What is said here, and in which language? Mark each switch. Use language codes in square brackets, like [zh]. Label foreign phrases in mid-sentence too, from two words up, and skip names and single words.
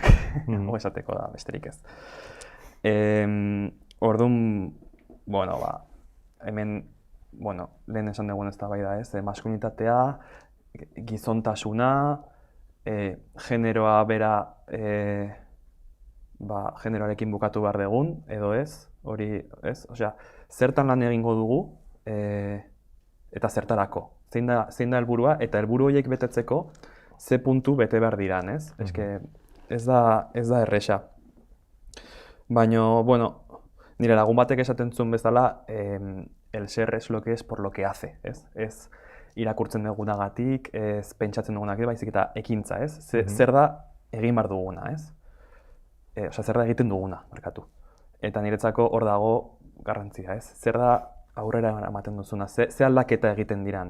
[eu] Hau esateko da, besterik ez. Orduan, hemen, lehen esan dugun eztabaida ez, maskulinitatea, gizontasuna, generoa bera generoarekin bukatu behar dugun, edo ez, hori ez, osea, zertan lan egingo dugu eta zertarako. Zein da helburua eta helburu horiek betetzeko ze puntu bete behar diran, ez? Eske ez da erresa. Baina, nire lagun batek esaten zuen bezala, [es] el ser es lo que es por lo que hace, [eu] ez? Ez irakurtzen dugunagatik, ez pentsatzen dugunagatik, baizik eta ekintza, ez? Zer da egin behar duguna, ez? Osea, zer da egiten duguna, markatu. Eta niretzako hor dago garrantzia, ez? Zer da aurrera ematen duzuna, ze aldaketa egiten diran.